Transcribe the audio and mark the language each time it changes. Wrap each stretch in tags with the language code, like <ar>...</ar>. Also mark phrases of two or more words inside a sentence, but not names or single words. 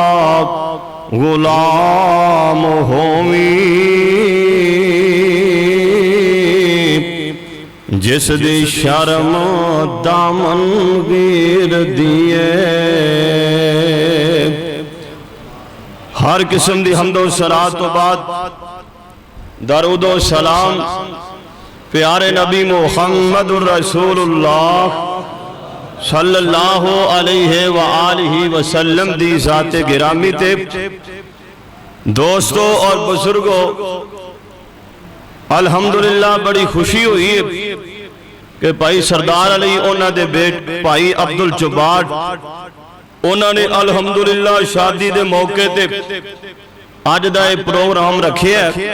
<pa>غلام ہووی جس دی شرم دامن گیر دیے. ہر قسم دی حمدو صلات توں بعد درودو سلام پیارے نبی</pa> <ar>محمد رسول الله صلى الله عليه وآله وسلم</ar> <pa>دی ذاتِ گرامی تے</pa> <ur>دوستوں اور بزرگوں، الحمدللہ بڑی خوشی ہوئی ہے کہ بھائی سردار علی انہوں نے دے بیٹ بھائی عبدالجبار انہوں نے الحمدللہ شادی کے موقعے تے اج کا یہ پروگرام رکھے ہے.</ur>